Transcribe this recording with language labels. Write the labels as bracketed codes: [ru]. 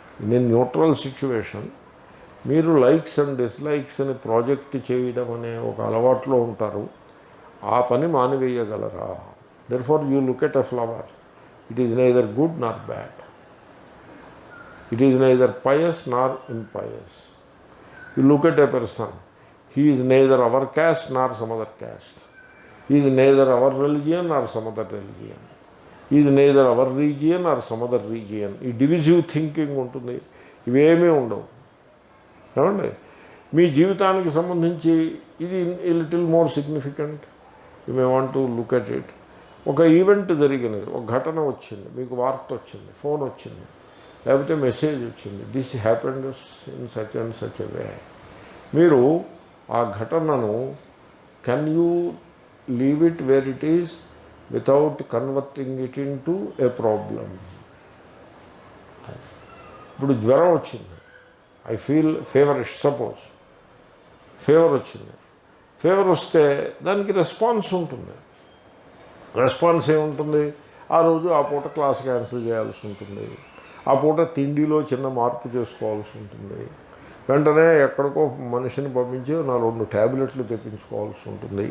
[te] నేను neutral situation, మీరు likes and dislikes అని ప్రాజెక్ట్ చేయడం అనే ఒక అలవాట్లో ఉంటారు. ఆ పని మానివేయగలరా? [en] Therefore you look at a flower, it is neither good nor bad, it is neither pious nor impious. You look at a person, he is neither our caste nor some other caste, he is neither our religion or some other religion, he is neither our region or some other region. [te] ఈ divisive thinking ఉంటుంది, ఇవేమీ ఉండవు. ఏమండి, మీ జీవితానికి సంబంధించి ఇది [en] Little more significant, you may want to look at it. [te] ఒక event జరిగినది, ఒక ఘటన వచ్చింది, మీకు వార్త వచ్చింది, ఫోన్ వచ్చింది, లేకపోతే మెసేజ్ వచ్చింది, [en] This happened in such and such a way. [te] మీరు ఆ ఘటనను [en] Can you leave it where it is without converting it into a problem. [te] ఇప్పుడు జ్వరం వచ్చింది, [en] I feel feverish, [te] సపోజ్ ఫీవర్ వచ్చింది. ఫీవర్ వస్తే దానికి రెస్పాన్స్ ఉంటుంది. రెస్పాన్స్ ఏముంటుంది? ఆ రోజు ఆ పూట క్లాస్ క్యాన్సిల్ చేయాల్సి ఉంటుంది, ఆ పూట తిండిలో చిన్న మార్పు చేసుకోవాల్సి ఉంటుంది, వెంటనే ఎక్కడికో మనిషిని పంపించి నా 2 ట్యాబ్లెట్లు తెప్పించుకోవాల్సి ఉంటుంది.